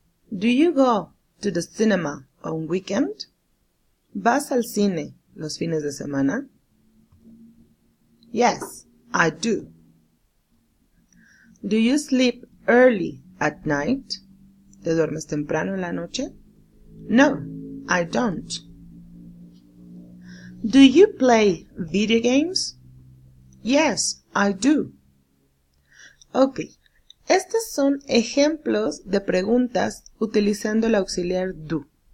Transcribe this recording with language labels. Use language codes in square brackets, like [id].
[en] Do you go to the cinema on weekend? [es] ¿Vas al cine los fines de semana? [en] Yes, I do. Do you sleep early at night? [es] ¿Te duermes temprano en la noche? [en] No, I don't. Do you play video games? Yes, I do. [es] Ok, estos son ejemplos de preguntas utilizando el auxiliar do.